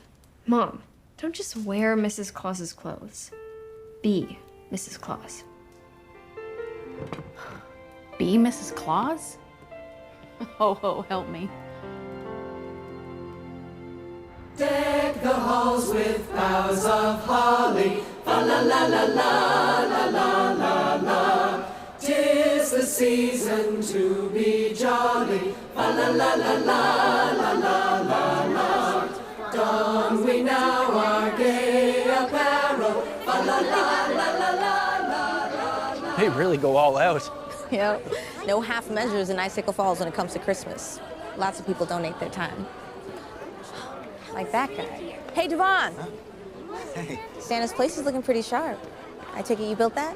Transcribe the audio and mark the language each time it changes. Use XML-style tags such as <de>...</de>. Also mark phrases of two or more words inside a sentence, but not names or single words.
<en>Mom, don't just wear Mrs. Claus's clothes. Be Mrs. Claus. Be Mrs. Claus? Ho ho, help me. Deck the halls with boughs of holly, fa la la la la la la la la. 'Tis the season to be jolly, fa la la la la la la la la. Don we now our gay apparel, fa la la la la la la la. They really go all out. Yep. No half measures in Icicle Falls when it comes to Christmas. Lots of people donate their time. Like that guy. Hey, Devon. Hey. Santa's place is looking pretty sharp. I take it you built that?</en>